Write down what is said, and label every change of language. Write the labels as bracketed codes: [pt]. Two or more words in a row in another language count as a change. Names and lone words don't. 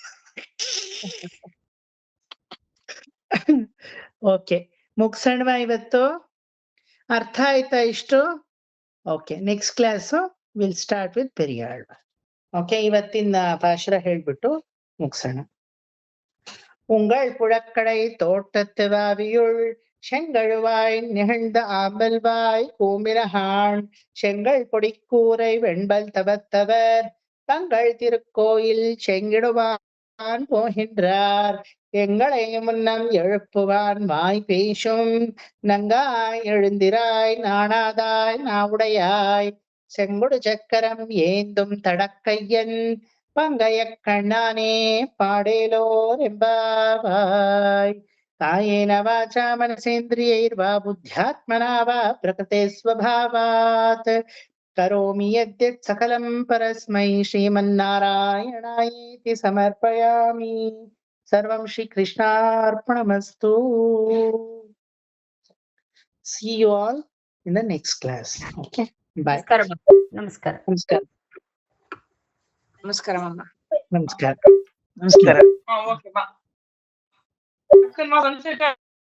[kn] ಓಕೆ, ಮುಗ್ಸಣ್ವಾ ಇವತ್ತು? ಅರ್ಥ ಆಯ್ತಾ ಇಷ್ಟು? [en] Okay, next class will start with Periyal. [kn] ಓಕೆ, ಇವತ್ತಿನ ಪಾಶುರ ಹೇಳ್ಬಿಟ್ಟು ಮುಗ್ಸೋಣ. [ta] உங்கள் புழக்கடை தோட்டத்து வாவியுள் செங்கழுவாய் நிகழ்ந்த ஆம்பல்வாய் கூமிரஹான் செங்கல் பொடிக்கூரை வெண்பல் தவத்தவர் தங்கள் திருக்கோயில் செங்கிடுவான் போகின்றார். எங்களை முன்னம் எழுப்புவான் வாய் பேசும் நங்காய் எழுந்திராய் நாணாதாய் நாவுடையாய் செங்குடு சக்கரம் ஏந்தும் தடக்கையன் பங்கைய கண்ணானே பாடேலோர் ಎಂಬಾವಾಯ್. [sa] ಕಾಯೇನ ವಾಚಾ ಮನಸೇಂದ್ರಿಯೈರ್ವಾ ಬುದ್ಧ್ಯಾತ್ಮನಾ ವಾ ಪ್ರಕೃತೆ ಸ್ವಭಾವಾತ್ ಕರೋಮಿ ಯದ್ಯತ್ ಸಕಲಂ ಪರಸ್ಮೈ ಶ್ರೀಮನ್ನಾರಾಯಣಾಯೇತಿ ಸಮರ್ಪಯಾಮಿ. ಸರ್ವಂ ಶ್ರೀ ಕೃಷ್ಣಾರ್ಪಣಮಸ್ತು. [en] See you all in the next class. Okay, bye. [kn] ನಮಸ್ಕಾರ. ನಮಸ್ಕಾರ. ನಮಸ್ಕಾರ ಮಾಮ. ನಮಸ್ಕಾರ. ನಮಸ್ಕಾರ. ಓಕೆ ಬಾ.